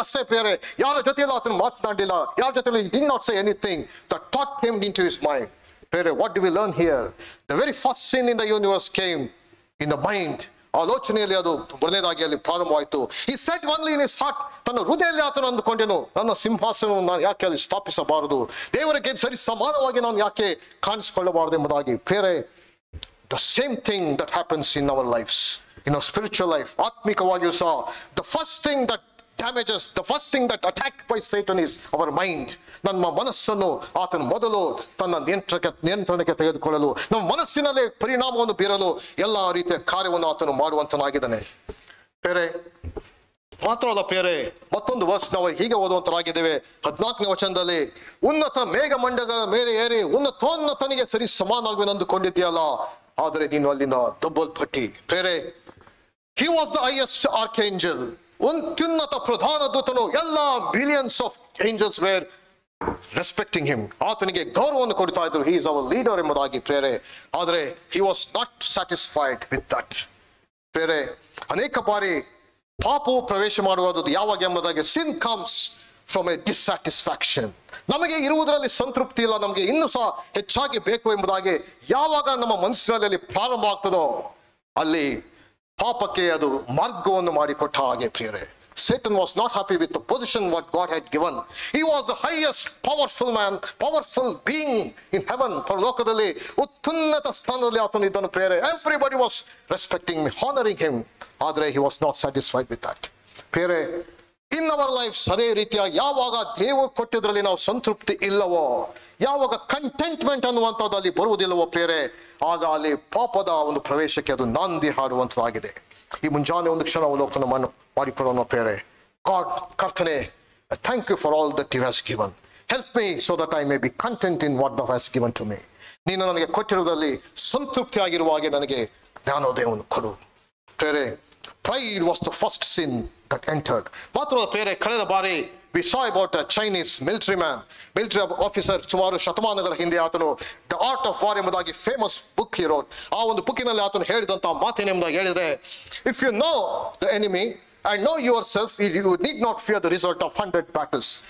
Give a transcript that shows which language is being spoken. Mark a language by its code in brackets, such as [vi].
[kn] ಅಷ್ಟೇ ಪ್ರಿಯರೇ, ಯಾರ ಜೊತೆಯಲ್ಲೂ ಆತನು ಮಾತನಾಡಲಿಲ್ಲ, ಯಾರ ಜೊತೆಯಲ್ಲಿ [en] he did not say anything. The thought came into his mind. ಪ್ರಿಯರೇ, what do we learn here? The very first sin in the universe came in the mind. [kn] ಆಲೋಚನೆಯಲ್ಲಿ ಅದು ಮೊದಲನೇದಾಗಿ ಅಲ್ಲಿ ಪ್ರಾರಂಭವಾಯಿತು. [en] He said only in his heart, [kn] ತನ್ನ ಹೃದಯದಲ್ಲಿ ಆತನು ಅಂದುಕೊಂಡೇನು, ನನ್ನ ಸಿಂಹಾಸನವನ್ನು ನಾನು ಯಾಕೆ ಅಲ್ಲಿ ಸ್ಥಾಪಿಸಬಾರದು, ದೇವರಿಗೆ ಸರಿ ಸಮಾನವಾಗಿ ನಾನು ಯಾಕೆ ಕಾಣಿಸಿಕೊಳ್ಳಬಾರದು ಎಂಬುದಾಗಿ. [en] ಪ್ರಿಯರೇ, the same thing that happens in our lives, in our spiritual life, [kn] ಆತ್ಮಿಕವಾಗಿಯೂ ಸಹ, [en] the first thing that damages, the first thing that attacked by Satan is our mind. [kn] ನಮ್ಮ ಮನಸ್ಸನ್ನು ಆತನು ಮೊದಲು ತನ್ನ ನಿಯಂತ್ರಣಕ್ಕೆ ತೆಗೆದುಕೊಳ್ಳಲು, ನಮ್ಮ ಮನಸ್ಸಿನಲ್ಲಿ ಪರಿಣಾಮವನ್ನು ಬೀರಲು ಎಲ್ಲಾ ರೀತಿಯ ಕಾರ್ಯವನ್ನು ಆತನು ಮಾಡುವಂತನಾಗಿದ್ದಾನೆ. ಬೇರೆ ಮಾತ್ರವಲ್ಲ ಪ್ರಿಯರೇ, ಮತ್ತೊಂದು ವರ್ಷ ನಾವು ಹೀಗೆ ಓದುವಂತರಾಗಿದ್ದೇವೆ 14ನೇ ವಚನದಲ್ಲಿ, ಉನ್ನತ ಮೇಘಮಂಡಗಳ ಮೇಲೆ ಏರಿ ಉನ್ನತೋನ್ನತನಿಗೆ ಸರಿ ಸಮಾನಾಗುವೆನು ಅಂದುಕೊಂಡಿದ್ದೀಯಲ್ಲ, ಆದರೆ ನೀನು ಅಲ್ಲಿಂದ ದಬ್ಬಲ್ಪಟ್ಟಿ. [en] ಪ್ರಿಯರೇ, he was the highest archangel. [kn] ಅತ್ಯುನ್ನತ ಪ್ರಧಾನ ದೂತನು. [en] ಎಲ್ಲ billions of angels were respecting him. [kn] ಆತನಿಗೆ ಗೌರವವನ್ನು ಕೊಡ್ತಾ ಇದ್ರು. [en] he is our leader [kn] ಎಂಬುದಾಗಿ ಪ್ರಿಯರೇ. [en] ಆದರೆ he was not satisfied with that. [kn] ಪ್ರಿಯರೇ, ಅನೇಕ ಬಾರಿ ಪಾಪವು ಪ್ರವೇಶ ಮಾಡುವುದು ಯಾವಾಗ ಎಂಬುದಾಗಿ, [en] Sin comes from a dissatisfaction. [kn] ನಮಗೆ ಇರುವುದರಲ್ಲಿ ಸಂತೃಪ್ತಿ ಇಲ್ಲ, ನಮಗೆ ಇನ್ನೂ ಸಹ ಹೆಚ್ಚಾಗಿ ಬೇಕು ಎಂಬುದಾಗಿ ಯಾವಾಗ ನಮ್ಮ ಮನಸ್ಸಿನಲ್ಲಿ ಪ್ರಾರಂಭ ಆಗ್ತದೋ ಅಲ್ಲಿ ಪಾಪಕ್ಕೆ ಅದು ಮಾರ್ಗವನ್ನು ಮಾಡಿಕೊಟ್ಟ ಹಾಗೆ. [en] ಪ್ರಿಯರೇ, Satan was not happy with the position what God had given. He was the highest powerful man, powerful being in heaven. [kn] ಪರಲೋಕದಲ್ಲಿ ಉನ್ನತ ಸ್ಥಾನದಲ್ಲಿ ಆತನು ಇದ್ದನು. [en] ಪ್ರಿಯರೇ, everybody was respecting him, honoring him. ಆದರೆ he was not satisfied with that. [kn] ಪ್ರಿಯರೇ, [en] in our lives [kn] ಅದೇ ರೀತಿಯಾಗಿ ಯಾವಾಗ ದೇವರು ಕೊಟ್ಟಿದ್ರಲ್ಲಿ ನಾವು ಸಂತೃಪ್ತಿ ಇಲ್ಲವೋ, ಯಾವಾಗ ಕಂಟೆಂಟ್ಮೆಂಟ್ ಅನ್ನುವಂಥದ್ದು ಅಲ್ಲಿ ಬರುವುದಿಲ್ಲವೋ ಪ್ರಿಯರೇ, ಆಗ ಅಲ್ಲಿ ಪಾಪದ ಒಂದು ಪ್ರವೇಶಕ್ಕೆ ಅದು ನಾಂದಿ ಹಾಡುವಂಥದ್ದಾಗಿದೆ. ಈ ಮುಂಜಾನೆ ಒಂದು ಕ್ಷಣ ಅವಲೋಕನ ಮಾಡಿಕೊಳ್ಳೋಣ ಪ್ರಿಯರೇ. [en] God, ಕರ್ತನೇ, thank you for all that you has given. Help me so that I may be content in what thou has given to me. [kn] ನೀನು ನನಗೆ ಕೊಟ್ಟಿರುವುದರಲ್ಲಿ ಸಂತೃಪ್ತಿ ಆಗಿರುವ ಹಾಗೆ ನನಗೆ ಜ್ಞಾನೋದಯವನ್ನು ಕೊಡು. [en] ಪ್ರಿಯರೇ, pride was the first sin that entered. [kn] ಮಾತ್ರ ಪ್ರಿಯರೇ, ಕಳೆದ ಬಾರಿ [en] we saw about a Chinese military officer, [kn] ಸುಮಾರು ಶತಮಾನಗಳ ಹಿಂದೆ ಆತನು [en] The art of war ಎಂಬುದಾಗಿ famous book he wrote. [kn] ಆ ಒಂದು ಬುಕ್ಕಿನಲ್ಲಿ ಆತನು ಹೇಳಿದಂತ ಮಾತೇನೆಂಬುದಾಗಿ ಹೇಳಿದ್ರೆ, [en] If you know the enemy and know yourself, you need not fear the result of 100 battles.